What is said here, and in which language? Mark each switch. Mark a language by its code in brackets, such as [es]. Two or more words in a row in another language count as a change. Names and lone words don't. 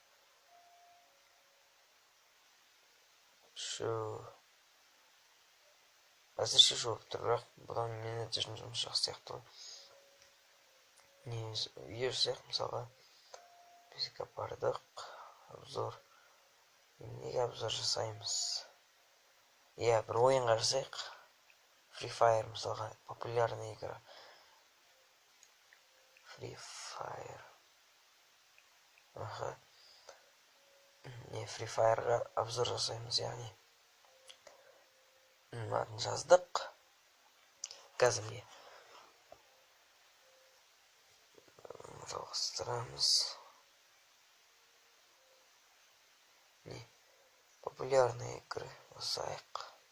[kk] Әзірше жоқ тұр, бірақ бұдан менеджердің жұмысы жақсы сияқты ғой. Видео жасайық, мысалға бізге бардық, обзор. Неге обзор жасаймыз? Бір ойынға жасайық. [ru] Free Fire мысалға, популярный игра. [kk] Free Fire. Free Fire'ға обзор жасаймыз, яғни. Атын жаздық. Қазір міне. Жалғастырамыз. [ru] Популярные игры жасайық.